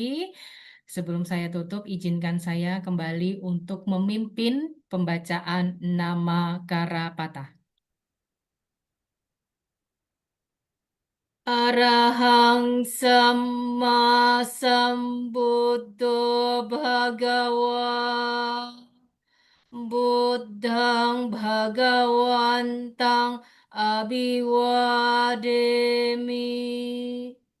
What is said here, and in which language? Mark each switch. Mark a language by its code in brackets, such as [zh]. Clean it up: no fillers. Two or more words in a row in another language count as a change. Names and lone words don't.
[id] Sebelum saya tutup, izinkan saya kembali untuk memimpin pembacaan nama Karapata. [pi] Arahang Samma Sambuddho Bhagawa Buddha Buddhang Bhagawantang Abhiwademi.